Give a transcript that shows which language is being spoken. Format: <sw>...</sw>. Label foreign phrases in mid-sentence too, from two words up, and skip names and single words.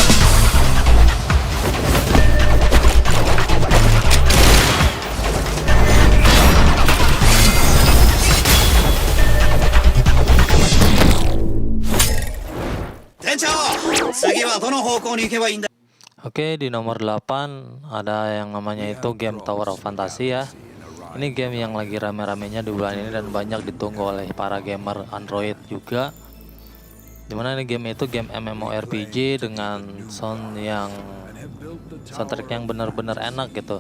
<ja>店長次はどの方向に行けばいいんだ</ja> <id>Oke, di nomor 8 ada yang namanya itu game Tower of Fantasy ya. Ini game yang lagi rame-ramenya di bulan ini dan banyak ditunggu oleh para gamer Android juga. Dimana ini game itu game MMORPG dengan soundtrack yang benar-benar enak gitu.</id>